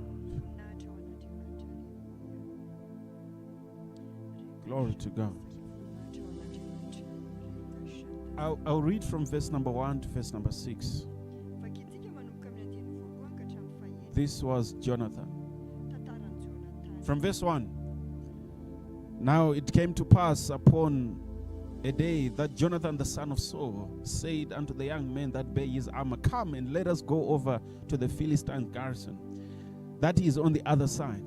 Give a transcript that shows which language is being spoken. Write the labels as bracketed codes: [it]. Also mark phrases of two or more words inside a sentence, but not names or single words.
[mg] voninahitra ao an'Andriamanitra. [en] Glory to God. [mg] Voninahitra ao an'Andriamanitra. [en] I'll read from verse number 1 to verse number 6. [mg] Vakitsika manomboka amin'ny andiny voalohany ka hatramin'ny fahaenina. [en] This was Jonathan. [mg] Tantaran'i Jonathan. [en] From verse 1. Now it came to pass upon a day that Jonathan the son of Saul said unto the young men that bare his armor, Come and let us go over to the Philistine garrison, that is on the other side.